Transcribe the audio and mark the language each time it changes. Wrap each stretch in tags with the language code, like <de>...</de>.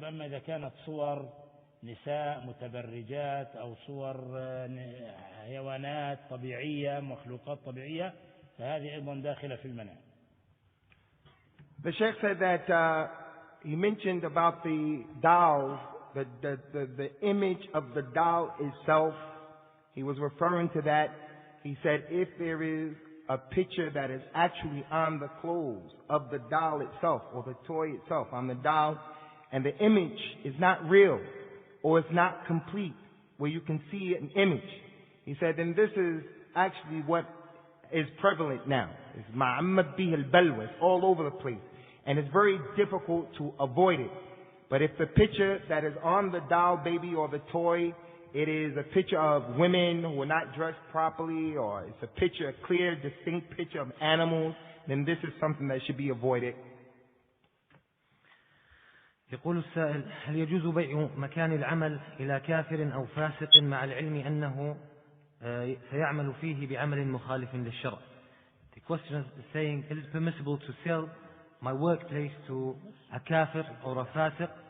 <ar>أما إذا كانت صور نساء متبرجات أو صور حيوانات طبيعية، مخلوقات طبيعية، فهذه أيضا داخلة في المنع.</ar> <en>The Sheikh said that he mentioned about the dolls, the image of the doll itself. He was referring to that. He said if there is a picture that is actually on the clothes of the doll itself or the toy itself on the doll, and the image is not real or it's not complete, where you can see an image, he said, then this is actually what is prevalent now. It's ma'ammad bih al-balwa. It's all over the place. And it's very difficult to avoid it. But if the picture that is on the doll baby or the toy, it is a picture of women who are not dressed properly, or it's a picture, a clear, distinct picture of animals, then this is something that should be avoided.</en> <ar>يقول السائل: هل يجوز بيع مكان العمل إلى كافر أو فاسق مع العلم أنه سيعمل فيه بعمل مخالف للشرع?</ar> <en>The question is saying, is it permissible to sell my workplace to a kafir or a fasiq?</en>